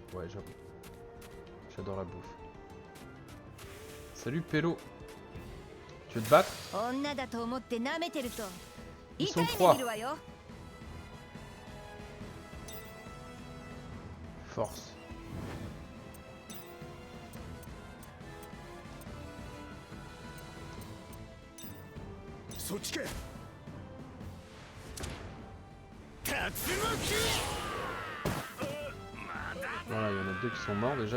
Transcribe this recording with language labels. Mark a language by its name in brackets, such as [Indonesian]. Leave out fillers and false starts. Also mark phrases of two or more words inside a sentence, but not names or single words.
[French] Ouais, j'avoue. J'adore la bouffe. Salut, Pélo. Tu veux te battre? [Japanese] 女だと思って舐めてると [French] Ils [Japanese] 痛 [French] sont [Japanese] い目 [French] trois. [Japanese] 見るわよ。 [French] Force. Voilà, il y en a deux qui sont morts déjà.